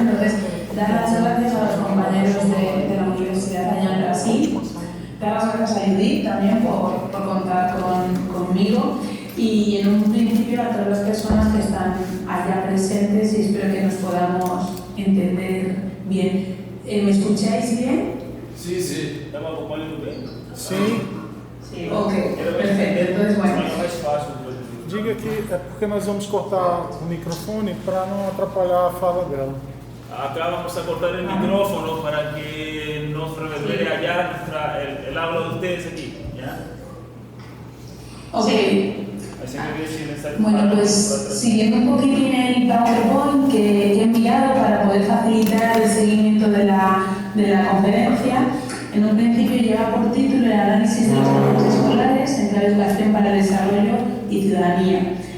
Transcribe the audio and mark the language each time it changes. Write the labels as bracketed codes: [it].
[es] Entonces, dar las gracias a los compañeros de la Universidad allá en Brasil, dar las gracias a Judith también por contar conmigo y en un principio a todas las personas que están allá presentes y espero que nos podamos entender bien. ¿Me escucháis bien? Sí, sí. [pt] Estamos acompanhando bem? Sim. [es] Sí, ok, perfecto. Entonces, bueno. [pt] Mais fácil. Diga que é porque nós vamos cortar o microfone para não atrapalhar a fala dela. [es] Acá vamos a cortar el micrófono para que nos reverbere allá el habla de ustedes aquí. ¿Ya? Ok. Así que si les Bueno, pues siguiendo un poquitín el PowerPoint que he enviado para poder facilitar el seguimiento de la conferencia, en un principio lleva por título el análisis de los grupos escolares entre la educación para el desarrollo y ciudadanía.